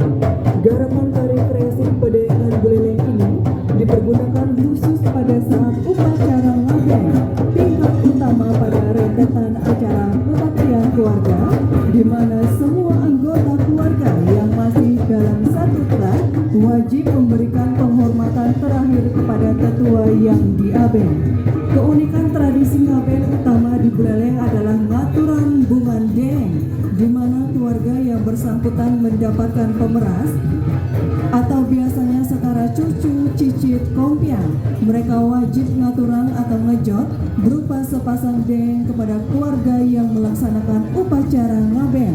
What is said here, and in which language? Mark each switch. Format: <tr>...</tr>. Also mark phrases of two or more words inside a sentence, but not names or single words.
<id>Garapan tari kreasi Pedaengan Buleleng ini dipergunakan khusus pada saat upacara ngabeng, tingkat utama pada rentetan acara kebaktian keluarga, di mana semua anggota keluarga yang masih dalam satu kelas wajib memberikan penghormatan terakhir kepada tetua yang diabeng. Keunikan tradisi ngabeng utama di Buleleng adalah</id> <ban>ngaturan bungan deng,</ban> <id>di mana keluarga yang bersangkutan mendapatkan pemeras atau biasanya setara cucu, cicit, kompiang. Mereka wajib ngaturan atau ngejot berupa sepasang deng kepada keluarga yang melaksanakan upacara ngabeng.</id>